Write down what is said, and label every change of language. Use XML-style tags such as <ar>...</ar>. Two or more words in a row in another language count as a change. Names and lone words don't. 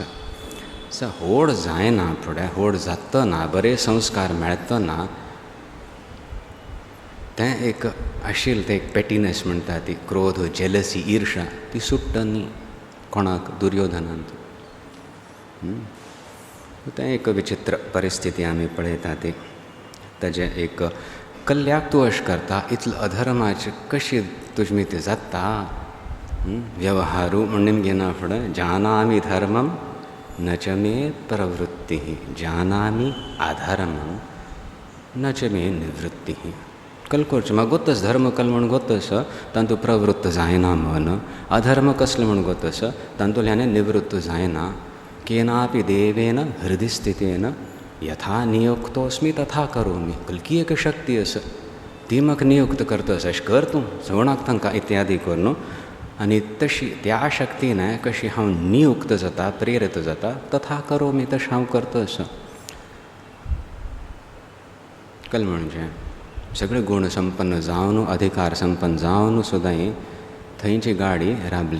<kok>व्हड जायना फुडें व्हड जातना बरे संस्कार मेळतना तें एक आशिल्लें तें एक पेटिनेस म्हणटा ती क्रोध, जेलसी, ईर्षा ती सुट्टा न्ही कोणाक दुर्योधनांत. तें एक विचित्र परिस्थिती आमी पळयता ती. ताजें एक कल्ल्याक तूं अशें करता इतलो अधर्माचें कशी तुजमी ती जाता. व्यवहारू म्हणून घेना फुडें</kok> <sa>जानामि धर्मम न च मे प्रवृत्ति जानामि अधर्मम न च मे निवृत्ति.</sa> <kok>कल करचें म्हाका गोतस धर्म कल म्हूण गोतस तांतूं प्रवृत्त जायना म्हण, अधर्म कसलो म्हूण गोतस तांतूंतल्यान निवृत्त जायना.</kok> <sa>केनापि देवेन हृदय स्थितेन यथा नियुक्तोस्मी तथा करोमी.</sa> <kok>कलकी एक शक्ती आसा ती म्हाका नियुक्त करतस अशें कर तूं सवणाक तांकां इत्यादी कर न्हू. आनी तशी त्या शक्तीन कशी हांव नियुक्त जाता, प्रेरीत जाता तथा करोमी तशें हांव करतस. कल म्हणजे सगळे गुण संपन्न जावन अधिकार संपन्न जावन सुद्दां थंयची गाडी राबली.</kok>